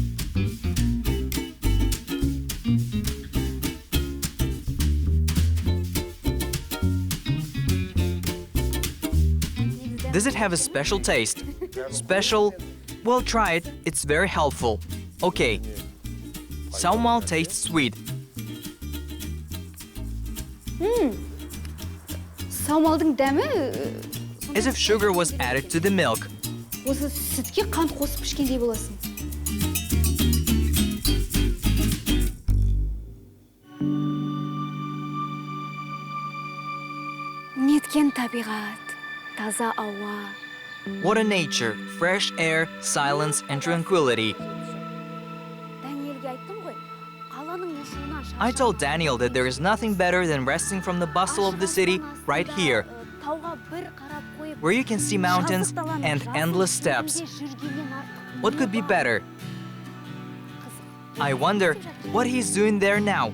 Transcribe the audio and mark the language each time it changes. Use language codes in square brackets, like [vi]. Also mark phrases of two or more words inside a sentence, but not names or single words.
[en] Does it have a special taste? Special? Well, try it. It's very helpful. Okay. Saumal tastes sweet. [kk] Саумалдың дәмі [en] As if sugar was added to the milk. [kk] осы сүтке қант қосып ішкендей боласың. Неткен табиғат, таза ауа. [en] What a nature, fresh air, silence and tranquility. [kk] Дәниелге айттым ғой, қаланың мұшуынан [en] I told Daniel that there is nothing better than resting from the bustle of the city right here, where you can see mountains and endless steps. What could be better? I wonder what he's doing there now.